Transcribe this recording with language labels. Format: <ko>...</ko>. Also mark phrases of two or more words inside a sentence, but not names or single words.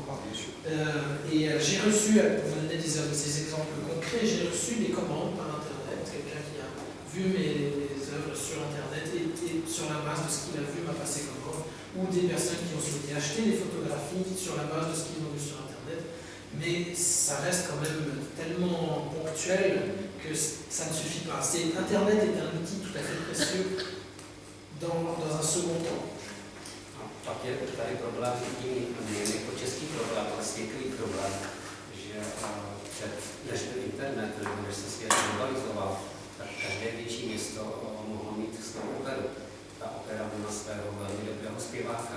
<fr>Et j'ai reçu, pour vous donner des exemples concrets, j'ai reçu des commandes par Internet, quelqu'un qui a vu mes œuvres sur Internet et sur la base de ce qu'il a vu m'a passé commande, ou des personnes qui ont souhaité acheter des photographies sur la base de ce qu'ils ont vu sur Internet. Mais ça reste quand même tellement ponctuel que ça ne suffit pas. Internet est un outil tout à fait précieux dans un second temps.</fr> <cs>Pak je tady problém jiný, jako český problém, ale světový problém, že než ten internet, nebo než se svět globalizoval, tak každé větší město mohlo mít svou operu. Ta opera měla svého velmi dobrého zpěváka.</cs>